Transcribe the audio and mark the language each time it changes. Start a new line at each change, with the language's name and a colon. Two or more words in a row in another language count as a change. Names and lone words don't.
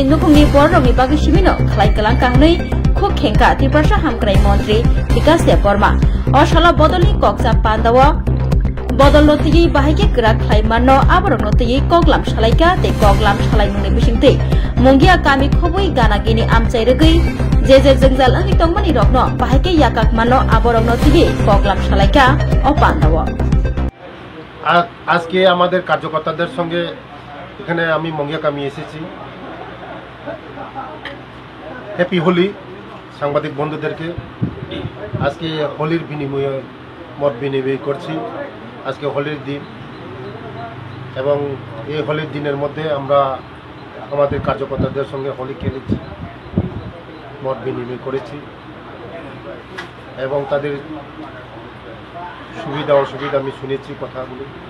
Kok Borok: नुखुंनि बररंनि बागै सिबिनो खलायकलां काहनै खुब खेंका त्रिपुरा हामक्राइ मंत्री विकास देब बर्मा अशाला बदलनि कक्सा पान्दाव बदल नतियै बाहायके ग्रा खलायमानो आबरक नतियै कगलाम सालायका ते कगलाम सालायमुंनि बिसिंतै मुंगिया कामी खबै गानागिनि आमचाइ रगै जे जोंजाल आंनि तंगमानि रकनो बाहायके याकाक मानो आबरक नतियै कगलाम सालायका अ पान्दाव।
Bangla: আজকে আমাদের কার্যকর্তাদের সঙ্গে এখানে আমি মঙ্গিয়াকামি এসেছি।
English: happy Holi
Bangla: সাংবাদিক বন্ধুদেরকে। আজকে হোলির বিনিময়ে মত বিনিময় করছি। আজকে হোলির দিন এবং এই হোলির দিনের মধ্যে আমরা আমাদের কার্যকর্তাদের সঙ্গে হোলি খেলেছি, মত বিনিময় করেছি এবং তাদের সুবিধা অসুবিধা আমি শুনেছি কথাগুলো।